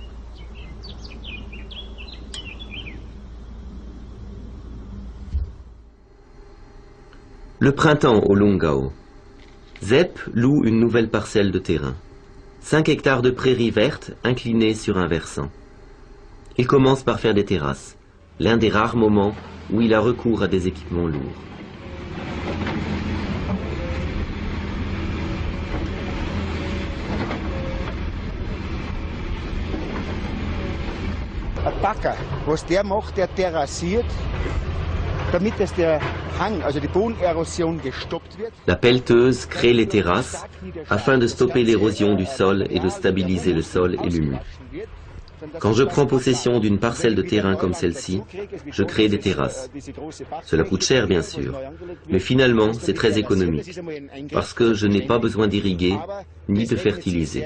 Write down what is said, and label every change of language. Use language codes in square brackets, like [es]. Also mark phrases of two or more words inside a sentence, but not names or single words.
[fr] Le printemps au Lungau. Sepp loue une nouvelle parcelle de terrain. 5 hectares de prairies vertes inclinées sur un versant. Il commence par faire des terrasses, l'un des rares moments où il a recours à des équipements lourds. [de] Ein Bagger, was der macht, der terrassiert, damit dass der Hang, also die Bodenerosion gestoppt wird. [fr] La pelleteuse crée les terrasses afin de stopper l'érosion du sol et de stabiliser le sol et l'humus. Quand je prends possession d'une parcelle de terrain comme celle-ci, je crée des terrasses. Cela coûte cher bien sûr, mais finalement c'est très économique, parce que je n'ai pas besoin d'irriguer ni de fertiliser.